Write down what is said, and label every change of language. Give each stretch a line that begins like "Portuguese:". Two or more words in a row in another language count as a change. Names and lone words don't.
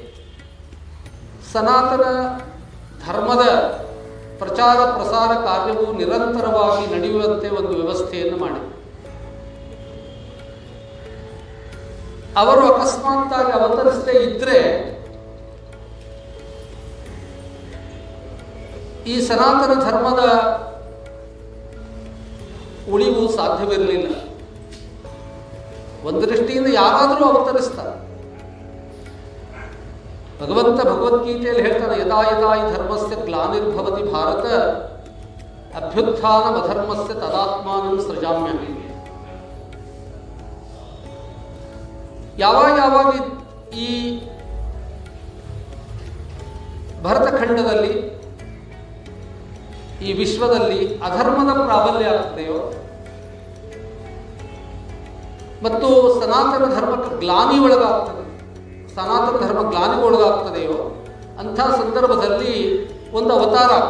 Kannada: ಸನಾತನ ಧರ್ಮದ ಪ್ರಚಾರ ಪ್ರಸಾರ ಕಾರ್ಯವು ನಿರಂತರವಾಗಿ ನಡೆಯುವಂತೆ ಒಂದು ವ್ಯವಸ್ಥೆಯನ್ನು ಮಾಡಿ, ಅವರು ಅಕಸ್ಮಾತ್ತಾಗಿ ಅವತರಿಸದೇ ಇದ್ದರೆ ಈ ಸನಾತನ ಧರ್ಮದ ಉಳಿವು ಸಾಧ್ಯವಿರಲಿಲ್ಲ. ಒಂದು ದೃಷ್ಟಿಯಿಂದ ಯಾರಾದರೂ ಅವತರಿಸ್ತಾರೆ. ಭಗವಂತ ಭಗವದ್ಗೀತೆಯಲ್ಲಿ ಹೇಳ್ತಾನೆ,
Sanskrit: ಯದಾ ಯದಾ ಈ ಧರ್ಮಸ್ಯ ಗ್ಲಾನಿರ್ಭವತಿ ಭಾರತ ಅಭ್ಯುತ್ಥಾನಮಧರ್ಮಸ್ಯ ತದಾತ್ಮಾನಂ ಸೃಜಾಮ್ಯಹಂ.
Kannada: ಯಾವಾಗ ಈ ಭರತಖಂಡದಲ್ಲಿ, ಈ ವಿಶ್ವದಲ್ಲಿ ಅಧರ್ಮದ ಪ್ರಾಬಲ್ಯ ಆಗ್ತದೆಯೋ ಮತ್ತು ಸನಾತನ ಧರ್ಮಕ್ಕೆ ಗ್ಲಾನಿ ಒಳಗಾಗ್ತದೆ, ಸನಾತನ ಧರ್ಮ ಗ್ಲಾನಿಗೆ ಒಳಗಾಗ್ತದೆಯೋ ಅಂಥ ಸಂದರ್ಭದಲ್ಲಿ ಒಂದು ಅವತಾರ.